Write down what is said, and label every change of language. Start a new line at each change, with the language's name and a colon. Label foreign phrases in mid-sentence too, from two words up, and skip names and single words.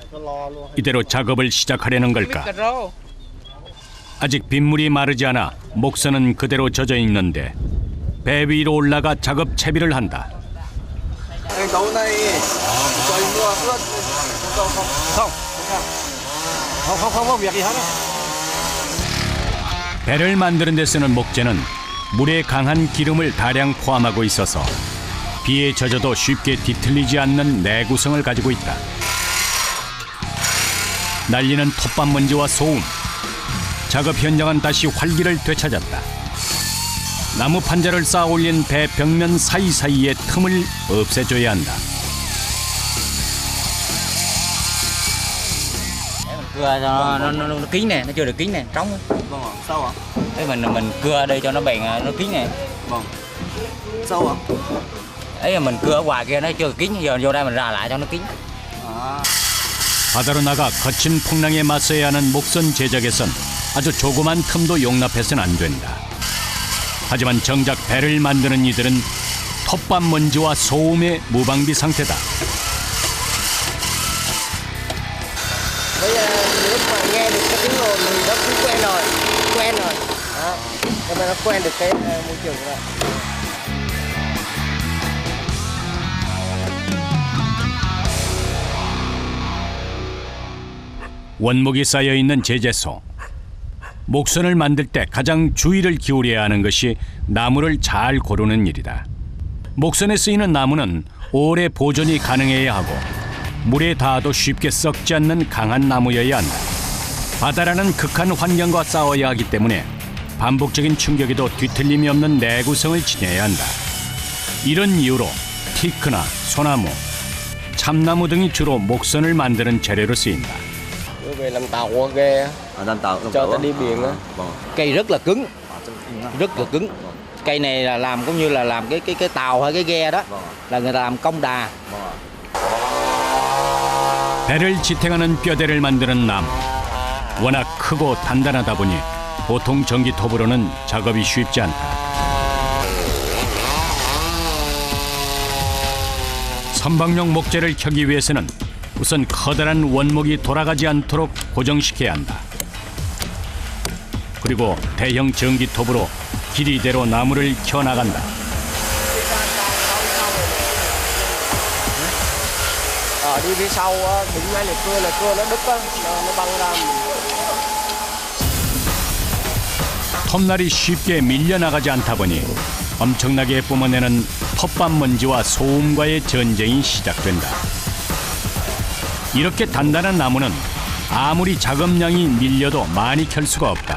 Korean: 이대로 작업을 시작하려는 걸까? 아직 빗물이 마르지 않아 목선은 그대로 젖어 있는데 배 위로 올라가 작업 채비를 한다.
Vietnamese: Không việc gì hết.
Korean: 배를 만드는 데 쓰는 목재는 물에 강한 기름을 다량 포함하고 있어서 비에 젖어도 쉽게 뒤틀리지 않는 내구성을 가지고 있다. 날리는 톱밥 먼지와 소음. 작업 현장은 다시 활기를 되찾았다. 나무 판자를 쌓아 올린 배 벽면 사이사이의 틈을 없애줘야 한다.
Vietnamese: Cưa cho nó kín nè, nó chưa được kín nè, trống á. Vâng ạ. Sao ạ? Thế mình cưa đây cho nó bền, nó kín nè. Vâng. Sao ạ? Ấy là mình cưa ở ngoài kia nó chưa kín, giờ vô đây mình rà lại cho nó kín.
Korean: 바다로 나가 거친 풍랑에 맞서야 하는 목선 제작에선 아주 조그만 틈도 용납해서는 안 된다. 하지만 정작 배를 만드는 이들은 톱밥 먼지와 소음의 무방비 상태다.
Vietnamese: Bây giờ lúc mà nghe được cái tiếng ồn thì nó cũng quen rồi. Đó. Cho nên nó quen được cái môi trường rồi.
Korean: 원목이 쌓여 있는 제재소. 목선을 만들 때 가장 주의를 기울여야 하는 것이 나무를 잘 고르는 일이다. 목선에 쓰이는 나무는 오래 보존이 가능해야 하고 물에 닿아도 쉽게 썩지 않는 강한 나무여야 한다. 바다라는 극한 환경과 싸워야 하기 때문에 반복적인 충격에도 뒤틀림이 없는 내구성을 지녀야 한다. 이런 이유로 티크나 소나무, 참나무 등이 주로 목선을 만드는 재료로 쓰인다.
Vietnamese: Về làm tàu qua ghe làm tàu cho ta đi biển á. Cây rất là cứng, rất là cứng. Cây này là làm cũng như là làm cái tàu hay cái ghe đó, là người ta làm công đà.
Korean: 배를 지탱하는 뼈대를 만드는 나무. 워낙 크고 단단하다 보니 보통 전기톱으로는 작업이 쉽지 않다. 선박용 목재를 켜기 위해서는 우선 커다란 원목이 돌아가지 않도록 고정시켜야 한다. 그리고 대형 전기톱으로 길이대로 나무를 켜나간다.
Vietnamese: Đi phía sau đụng ngay là cưa nó đứt á, nó băng ra.
Korean: 톱날이 쉽게 밀려나가지 않다 보니 엄청나게 뿜어내는 톱밥 먼지와 소음과의 전쟁이 시작된다. 이렇게 단단한 나무는 아무리 작업량이 밀려도 많이 켤 수가 없다.